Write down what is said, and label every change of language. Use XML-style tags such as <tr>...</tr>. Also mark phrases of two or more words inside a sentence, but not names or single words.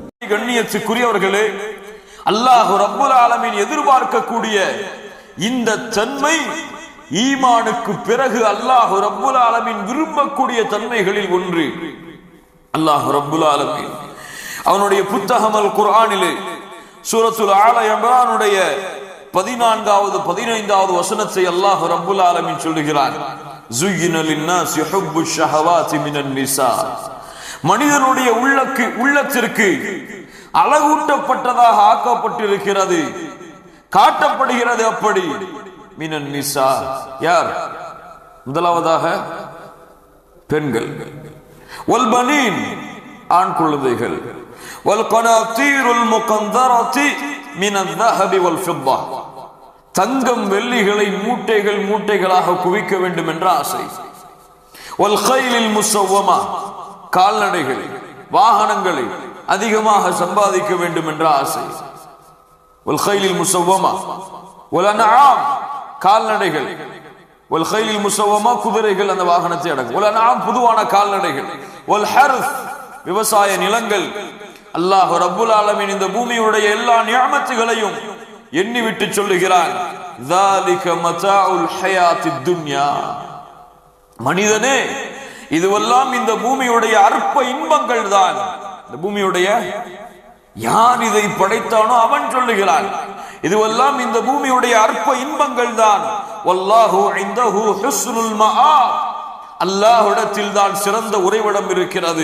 <ta>கண்ணியத்துக்குரியவர்களே,</ta> <ar>الله رب العالمين</ar> <ta>எதிர்பார்க்கக்கூடிய இந்த தன்மை ஈமானுக்கு பிறகு</ta> <ar>الله رب العالمين</ar> <ta>விரும்பக்கூடிய தன்மைகளில் ஒன்று.</ta> <ar>الله رب العالمين</ar> <ta>அவனுடைய புத்தகம் அல் குர்ஆனிலே சூரத்துல் ஆல இம்ரானுடைய 14வது 15வது வசனத்தை</ta> <ar>الله رب العالمين</ar> <ta>சொல்லுகிறான்.</ta> <ar>زُيِّنَ لِلنَّاسِ حُبُّ الشَّهَوَاتِ مِنَ النِّسَاءِ</ar> <ta>மனிதனுடைய உள்ளத்திற்கு அழகூட்டப்பட்டதாக ஆக்கப்பட்டிருக்கிறது, காட்டப்படுகிறது. அப்படி</ta> <ar>من النساء,</ar> <ta>யார்? முதலாவதாக பெண்கள்.</ta> <ar>والبنين,</ar> <ta>ஆண் குழந்தைகள்.</ta> <ar>والقناطير المقنطرة من ذهب والفضة,</ar> <ta>தங்கம் வெள்ளிகளை மூட்டைகளாக குவிக்க வேண்டும் என்ற ஆசை.</ta> <ar>والخيل المسومة,</ar> <ta>கால்நடைகள் வாகனங்களை அதிகமாக சம்பாதிக்க வேண்டும் என்ற ஆசை.</ta> <ar>والخيل المسومة والأنعام, கால்நடைகள். والخيل المسومة,</ar> <ta>குதிரைகள் அந்த வாகனத்தை அடங்கும்.</ta> <ar>والأنعام,</ar> <ta>பொதுவான கால்நடைகள்.</ta> <ar>والحرث,</ar> <ta>விவசாய நிலங்கள்.</ta> <ar>الله رب العالمين</ar> <ta>இந்த பூமியுடைய எல்லா நிஅமத்துகளையும் எண்ணிவிட்டு சொல்லுகிறான்,</ta> <ar>ذَلِكَ مَتَاعُ الْحَيَاةِ الدُّنْيَا,</ar> <ta>மனிதனே இதுவெல்லாம் இந்த பூமியுடைய அற்ப இன்பங்கள் தான். இந்த பூமியுடைய யார் இதை படைத்தானோ அவன் சொல்லுகிறான், இதுவெல்லாம் இந்த பூமியுடைய அற்ப இன்பங்கள் தான்.</ta> <ar>والله عنده حسن المآب,</ar> <ta>அல்லாஹ்விடத்தில் தான் சிறந்த உறைவிடம் இருக்கிறது.</ta>